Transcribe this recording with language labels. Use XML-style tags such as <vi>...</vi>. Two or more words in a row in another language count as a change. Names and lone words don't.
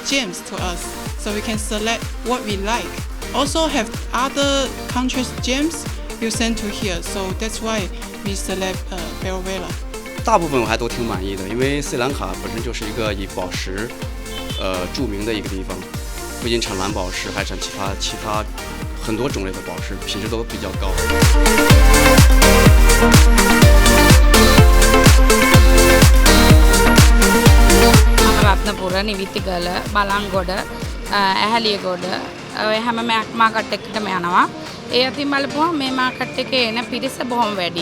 <en>gems to us so we can select what we like. Also have other countries' gems you send to here, so that's why we select Venezuela.</en> <zh>大部分我还都挺满意的，因为斯里兰卡本身就是一个以宝石著名的一个地方，不仅产蓝宝石，还产其他很多种类的宝石，品质都比较高。</zh> <si>රත්නපුර නිවිතිගල බලංගොඩ ඇහැලියගොඩ ඔය හැම මාකට් එකකටම යනවා. ඒ අතින් බලපුවම මේ මාකට් එකේ එන පිරිස බොහොම වැඩි.</si>